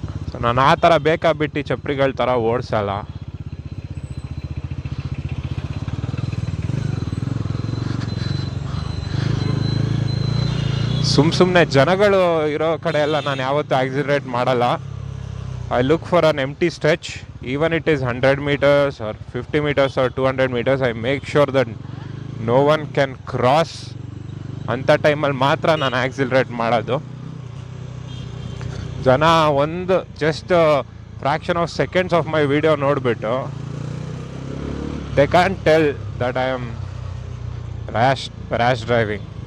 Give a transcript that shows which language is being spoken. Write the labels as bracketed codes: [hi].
[kn] So ನಾನು ಆ ಥರ ಬೇಕಾಬಿಟ್ಟು ಚಪ್ರಿಗಳ ಥರ ಓಡಿಸಲ್ಲ. ಸುಮ್ಮನೆ ಜನಗಳು ಇರೋ ಕಡೆ ಎಲ್ಲ ನಾನು ಯಾವತ್ತೂ ಆಕ್ಸಿಲರೇಟ್ ಮಾಡಲ್ಲ. [en] I look for an empty stretch, even it is 100 meters or 50 meters or 200 meters. I make sure that no one can cross. [kn] ಅಂಥ ಟೈಮಲ್ಲಿ ಮಾತ್ರ ನಾನು ಆಕ್ಸಿಲರೇಟ್ ಮಾಡೋದು. [en] ಜನ ಒಂದು just fraction of seconds of my video ನೋಡಿಬಿಟ್ಟು they can tell that I am rash driving.